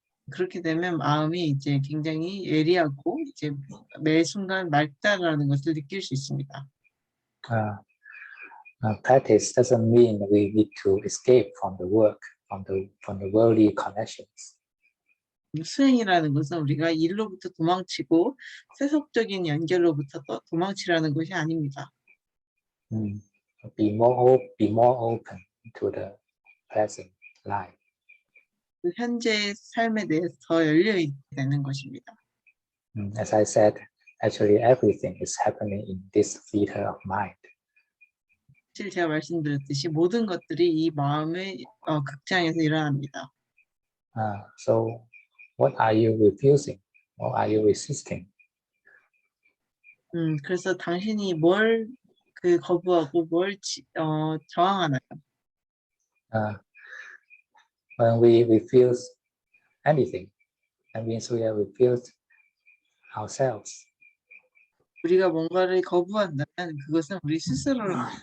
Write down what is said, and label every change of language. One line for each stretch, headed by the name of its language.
Korean: 그렇게 되면 마음이 이제 굉장히 예리하고 이제 매 순간 맑다라는 것을 느낄 수 있습니다.
English: Practice doesn't mean we need to escape from the work, from the worldly connections.
Korean: 수행이라는 것은 우리가 일로부터 도망치고 세속적인 연결로부터 또 도망치라는 것이 아닙니다.
English: Be more open to the present life.
Korean: 그 현재의 삶에 대해서 더 열려 있게 되는 것입니다.
English: As I said, actually everything is happening in this theater of mind.
Korean: 사실 제가 말씀드렸듯이 모든 것들이 이 마음의 극장에서 일어납니다.
English: So what are you refusing? What are you resisting?
Korean: 그래서 당신이 뭘 거부하고 뭘 저항하나요?
English: When we refuse anything, that means we have refused ourselves.
Korean: 우리가 뭔가를 거부한다면 그것은 우리 스스로를